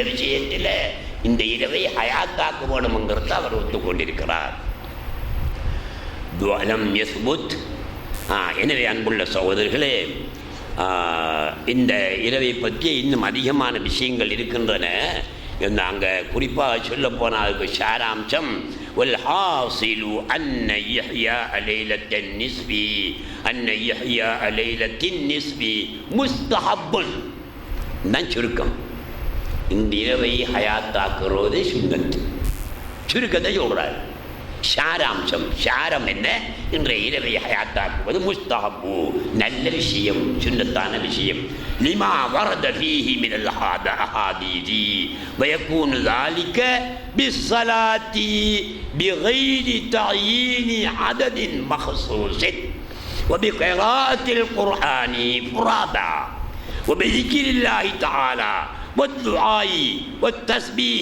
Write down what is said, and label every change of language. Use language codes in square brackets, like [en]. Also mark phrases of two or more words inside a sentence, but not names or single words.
[ta] இந்த விஷயத்தில் இந்த இரவை ஹயாத்தாக்க வேணும்ங்கிறத அவர் ஒத்துக்கொண்டிருக்கிறார். துவலம் யஸ்புத். எனவே அன்புள்ள சகோதரர்களே, இந்த இரவை பற்றி இன்னும் அதிகமான விஷயங்கள் இருக்கின்றன. நாங்கள் குறிப்பாக சொல்ல போனால் அதுக்கு சாராம்சம் [ar] والحاصل أن إحياء ليلة النصف مستحب. [ta] தான் சுருக்கம். இந்த இரவை ஹயாத்தாக்குறது சுன்னத். சுருக்கத்தை சொல்கிறார். சாராம்சம், சாரம் என்ன? இன்றைய இரவை ஹயாத்தாக்குவது முஸ்தஹப்பு, நல்ல விஷயம், சுன்னத்தான விஷயம். [ar] لما ورد فيه من الأحاديث ويكون ذلك بالصلاة بغير تعيين عدد مخصوص وبقراءة القرآن فرادا وبذكر الله تعالى والدعاء والتسبيح